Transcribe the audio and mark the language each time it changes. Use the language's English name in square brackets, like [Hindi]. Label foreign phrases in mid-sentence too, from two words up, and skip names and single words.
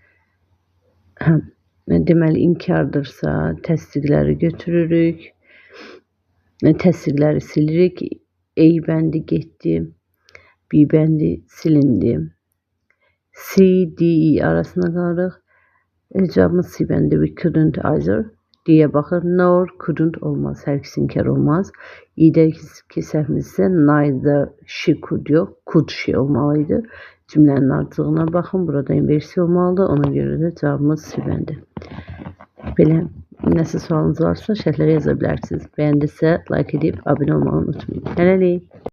[Azerbaijani] Deməli, inkardırsa təsdiqləri götürürük, təsdiqləri silirik. A bəndi getdi, B bəndi silindi. C, D, E arasında qalırıq. Cavabımız C bəndi. [English] We couldn't either. [Azerbaijani] D-yə baxır. [English] Nor, couldn't [Azerbaijani] olmaz. Hər ikisi inkar olmaz. E-dəki səhvimiz isə neither, [English] she could yox. Could she olmalıydı. [Azerbaijani] Cümlənin artığına baxın. Burada inversiya olmalıdır. Ona görə də cavabımız C bəndi. Belə nəsə sualınız varsa şərhlərə yaza bilərsiniz. Bəyəndisə like edib abunə olmağı unutmayın. Hələlik.